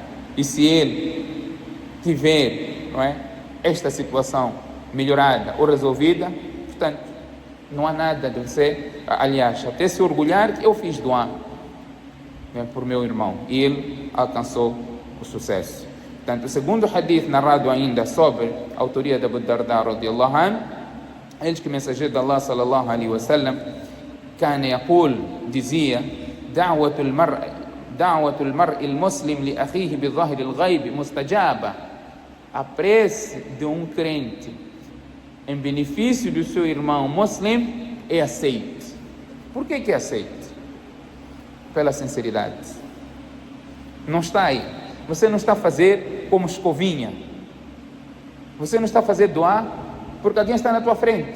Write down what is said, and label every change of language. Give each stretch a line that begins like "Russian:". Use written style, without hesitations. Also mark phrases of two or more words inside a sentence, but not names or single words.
Portuguese: E se ele tiver, não é, esta situação melhorada ou resolvida, portanto, não há nada de você, aliás, até se orgulhar que eu fiz doá, né, por meu irmão e ele alcançou o sucesso. Portanto, o segundo hadith narrado ainda sobre a autoria de Abu Darda
Arabic: رضي الله عنه,
Portuguese: eles que o mensageiro de Allah
Arabic: صلى الله عليه وسلم كان يقول,
Portuguese: dizia,
Arabic: دعوة المرء المسلم لأخيه بظهر الغيب مستجابة.
Portuguese: A prece de um crente em benefício do seu irmão muçulmano é aceite. Por que é aceite? Pela sinceridade. Não está aí. Você não está a fazer como escovinha. Você não está a fazer doar porque alguém está na tua frente.